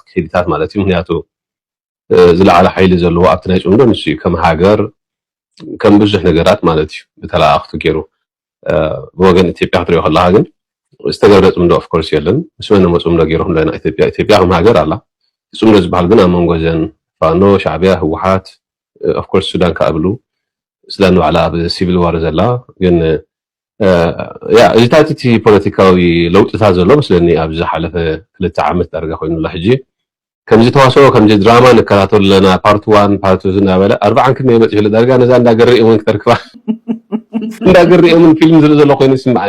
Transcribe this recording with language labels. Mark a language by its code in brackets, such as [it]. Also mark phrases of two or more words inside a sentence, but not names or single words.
[ti] ክሂድታት ማለት እዩ ምክንያቱ ዝለዓለ ሓይሊ ዘለዎ ኣብቲ ናይ ጽምዶ ንሱ እዩ ከም ሃገር ከም ብዙሕ ነገራት ማለት እዩ ብተለኣኽቱ ገይሩ ብወገን ኢትዮጵያ ክትሪኦ ከለካ ግን ዝተገብረ ጽምዶ [en] of course [ti] የለን ምስ መን ጽምዶ ገይሮም ለና ኢትዮጵያ ከም ሃገር ኣላ ጽምዶ ዝበሃል ግን ኣብ መንጎ ዘን ፋኖ ሻዕብያ ህወሓት [en] of course [ti] Sudan ካብሉ Sudan ባዕላ ብሲቪል ዋር ዘላ ግን ያ እዚታቲ ፖለቲካዊ ለውጥታት ዘሎ መስለኒ ኣብ ዝሓለፈ 2 ዓመት ዳርጋ ኮይኑላ ሕጂ ከምዚ ተዋሰኦ ከምዚ ድራማ ንከታተሉ ለና ፓርት 1 ፓርት 2 እናበለ 40 ክንደ ይመጽ ይል ዳርጋ ነዛ እንዳገሪ እውን ክተርክባ እንዳገር የምን ፊልም ዘሎ ኮይኑ ይስማዓን